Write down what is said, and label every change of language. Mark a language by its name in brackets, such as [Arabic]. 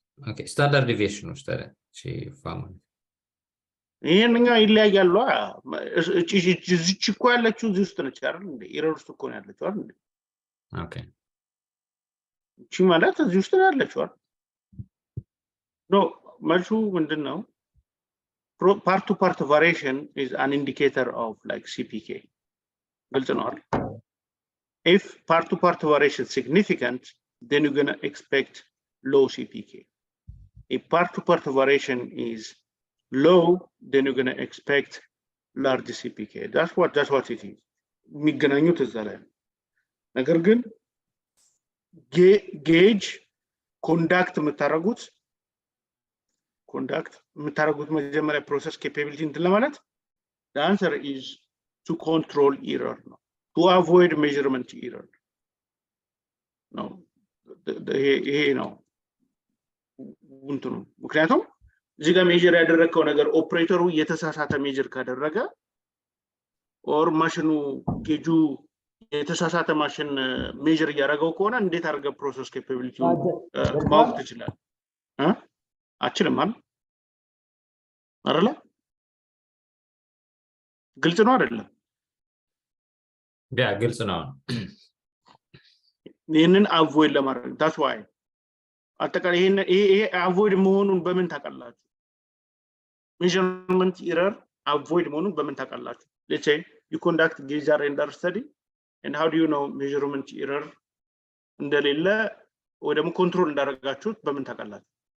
[Amharic] ኦኬ ስታንዳርድ ዲቪዬሽን ውስጥ ታዲያ እቺ ፋርሙላ ይሄንኛው ይለያያሉ። እቺ እኮ ያለችው እዚህ ውስጥ ነች አይደል እንዴ? ኤረር ውስጥ እኮ ነው ያለችው አይደል እንዴ? ኦኬ እቺ ማለት እዚህ ውስጥ ነው ያለችው አይደል? ኖ መልሱ ምንድነው? [English] part to part variation is an indicator of like CPK. [Amharic] ግልጽ ነው አይደል? [English] If part to part variation is significant, then you're going to expect low CPK. If part to part variation is low, then you're going to expect large CPK. That's what it is. [Amharic] የሚገናኙት እዛ ላይ ነገር ግን ጌጅ ኮንዳክት የምታረጉት መጀመሪያ ፕሮሰስ ኬፓቢሊቲ እንትን ለማለት [English] the answer is to control error, no, to avoid measurement error. [Amharic] No, ይሄ ነው እንትኑ። ምክንያቱም እዚህ ጋር ሜጀር ያደረከው ነገር ኦፕሬተሩ የተሳሳተ ሜጀር ካደረገ ኦር ማሽኑ ጌጁ የተሳሳተ ማሽን ሜጀር ያደረገው ከሆነ እንዴት አድርገ ፕሮሰስ ኬፓቢሊቲው ማወቅ ትችላለህ? አችልም አይደለ? ግልጽ ነው አይደለም? ግልጽ ነው። ይሄንን አቮይድ ለማድረግ [English] that's why [Amharic] አጠቃላይ ይሄ አቮይድ መሆኑን በምን ታውቃላችሁ? measurement error አቮይድ መሆኑን በምን ታውቃላችሁ? [English] let's say you conduct gauge render study and how do you know measurement error [Amharic] እንደሌለ ወይ ደግሞ ኮንትሮል እንዳደረጋችሁት በምን ታውቃላችሁ?